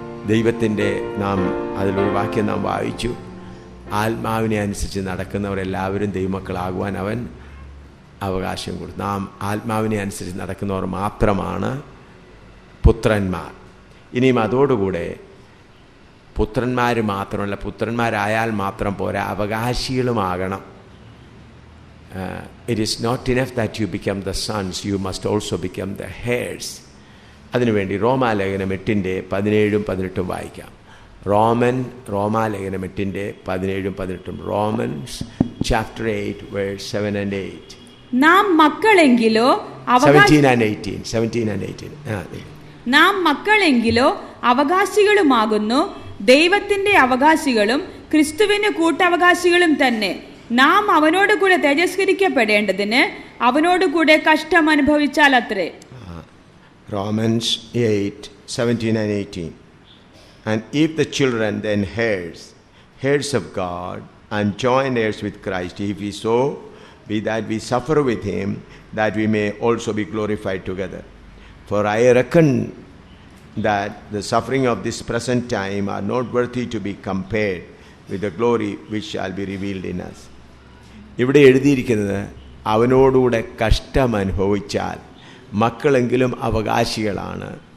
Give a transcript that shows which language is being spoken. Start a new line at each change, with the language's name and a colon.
Malayalam: ദൈവത്തിൻ്റെ നാം അതിലൊരു വാക്യം നാം വായിച്ചു, ആത്മാവിനെ അനുസരിച്ച് നടക്കുന്നവരെല്ലാവരും ദൈവമക്കളാകുവാൻ അവൻ അവകാശം കൊടുത്തു. നാം ആത്മാവിനെ അനുസരിച്ച് നടക്കുന്നവർ മാത്രമാണ് പുത്രന്മാർ. ഇനിയും അതോടുകൂടെ പുത്രന്മാർ മാത്രമല്ല, പുത്രന്മാരായാൽ മാത്രം പോരാ, അവകാശികളുമാകണം.
English: It is not enough that you become the sons, you must also become the heirs.
Malayalam: അതിനുവേണ്ടി റോമാലേഖനം 8:17-18 വായിക്കാം.
English: റോമാലേഖനം 8:17-18. Romans chapter 8 verse 7 and 8.
Malayalam: നാം മക്കളെങ്കിലോ
English: 17 and 18.
Malayalam: നാം മക്കളെങ്കിലോ അവകാശികളുമാകുന്നു, ദൈവത്തിന്റെ അവകാശികളും ക്രിസ്തുവിന് കൂട്ടവകാശികളും തന്നെ. നാം അവനോട് കൂടെ തേജസ്കരിക്കപ്പെടേണ്ടതിന് അവനോട് കൂടെ കഷ്ടം അനുഭവിച്ചാൽ അത്രേ.
English: Romans 8:17 and 18. And if the children, then heirs of God, and joint heirs with Christ, if we so be that we suffer with him, that we may also be glorified together. For I reckon that the suffering of this present time are not worthy to be compared with the glory which shall be revealed in us.
Malayalam: ഇവിടെ എഴുതിയിരിക്കുന്നത്, അവനോടുകൂടെ കഷ്ടം അനുഭവിച്ചാൽ മക്കളെങ്കിലും അവകാശികളാണ്.